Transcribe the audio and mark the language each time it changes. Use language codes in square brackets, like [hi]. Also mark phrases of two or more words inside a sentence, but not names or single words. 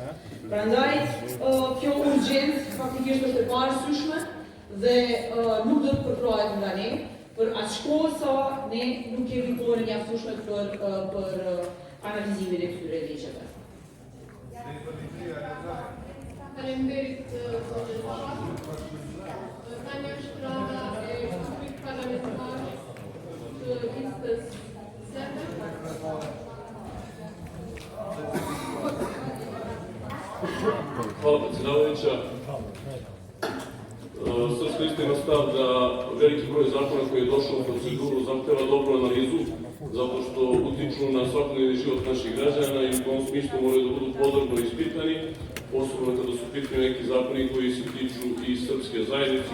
[sq] Prandaj, kjo urgjencë faktikisht është e parasyshme dhe nuk do të përkrahet nga ne, për aq kohë sa ne nuk kemi kohën e mjaftueshme për analizimin e këtyre ligjeve. Faleminderit zotën Pasha. Tani është rada e grupit parlamentar të listës Zeme. [sr] Hvala predsjedavajuća. Srpska lista ima stav da veliki broj zakona koji je došao u proceduru zahteva dobru analizu, zato što utiču na svakodnevni život naših građana i u tom smislu moraju da budu podrobno ispitani, posebno kada su pitani neki zakoni koji se tiču i srpske zajednice.